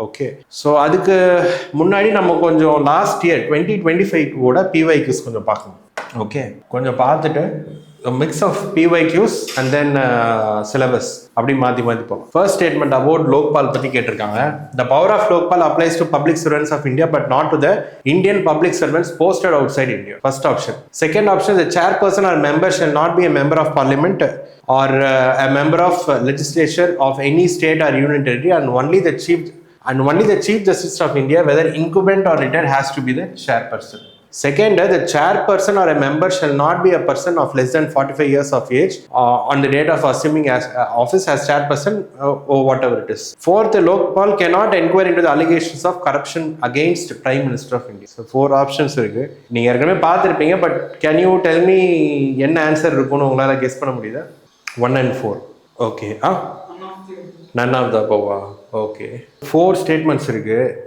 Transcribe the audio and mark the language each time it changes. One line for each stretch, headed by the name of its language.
Tamil: Okay, so அதுக்கு முன்னாடி நம்ம கொஞ்சம் லாஸ்ட் இயர் 2025 கூட PYQs கொஞ்சம் பார்க்கணும். ஓகே, கொஞ்சம் பார்த்துட்டு mix of PYQs and then syllabus அப்படி மாற்றி போகலாம்.
English: First statement about Lokpal பற்றி கேட்டிருக்காங்க. The power of Lokpal applies to public servants of India but not to the Indian public servants posted outside India. First option. Second option, the chairperson or member shall not be a member of parliament or a member of legislature of any state or union territory and only the chief justice of India, whether incumbent or retired, has to be the chairperson. Second, the chairperson or a member shall not be a person of less than 45 years of age on the date of assuming as office as chairperson or whatever it is. Fourth, the Lokpal cannot inquire into the allegations of corruption against Prime Minister of India. So 4 options
Tamil: இருக்கு. நீங்க ஏற்கனவே பார்த்திருப்பீங்க,
English: but can you tell me
Tamil: என்ன answer இருக்குன்னு உங்களால guess பண்ண முடியுதா?
English: 1 and 4. Okay. None of the above. Okay. 4 statements
Tamil: இருக்கு.